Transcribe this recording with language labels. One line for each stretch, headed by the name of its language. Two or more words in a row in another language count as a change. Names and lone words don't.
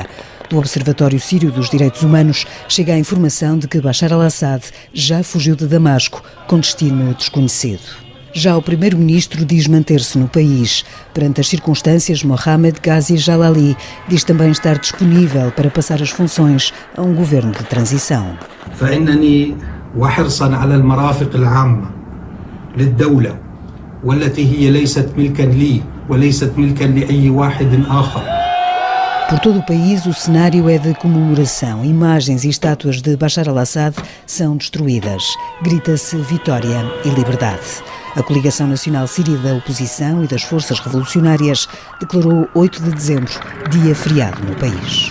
Portuguese: Do Observatório Sírio dos Direitos Humanos chega a informação de que Bashar al-Assad já fugiu de Damasco com destino desconhecido. Já o primeiro-ministro diz manter-se no país. Perante as circunstâncias, Mohamed Ghazi Jalali diz também estar disponível para passar as funções a um governo de transição.
Arabic: فإنني وحرصا على المرافق العامة للدولة والتي هي ليست ملكا لي وليست ملكا لأي واحد آخر
Portuguese: Por todo o país, o cenário é de comemoração. Imagens e estátuas de Bashar al-Assad são destruídas. Grita-se vitória e liberdade. A Coligação Nacional Síria da Oposição e das Forças Revolucionárias declarou 8 de dezembro dia feriado no país.